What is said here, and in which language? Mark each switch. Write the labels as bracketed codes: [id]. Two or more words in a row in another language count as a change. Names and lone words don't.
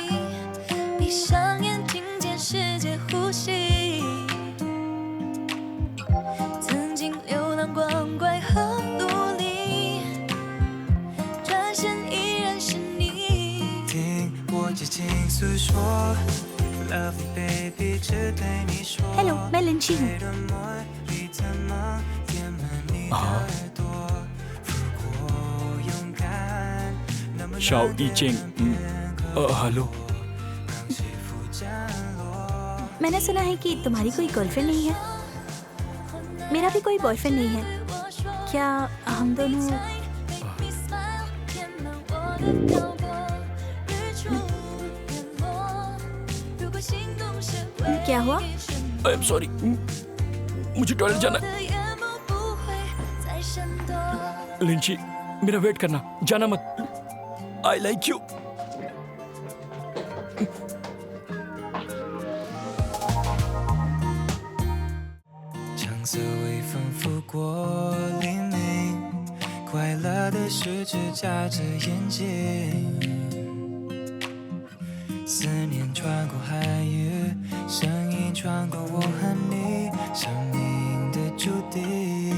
[zh] 闭上眼，听见世界呼吸。曾经流浪光怪和努力，转身依然是你。听我激情诉说 ， [en] Lovely baby， [zh] 只对你说。 [hi] हेलो, मैं लिंची हूँ। [zh] 的梦里怎么填满你的耳朵？如果勇敢，能不能 [hi] शाओ ई चेंग। हेलो। [zh] 让起伏降落？ [hi] मैंने सुना है कि तुम्हारी कोई गर्लफ्रेंड नहीं है। मेरा भी कोई बॉयफ्रेंड नहीं है। क्या हम दोनों क्या हुआ? [en] I am sorry, [hi] मुझे टॉयलेट जाना है। लिंची, मेरा वेट करना, जाना मत। [en] I like you. [zh] 橙色微风拂过黎明，快乐的十指眨着眼睛，思念穿过海域，声音穿过我和你生命的注定。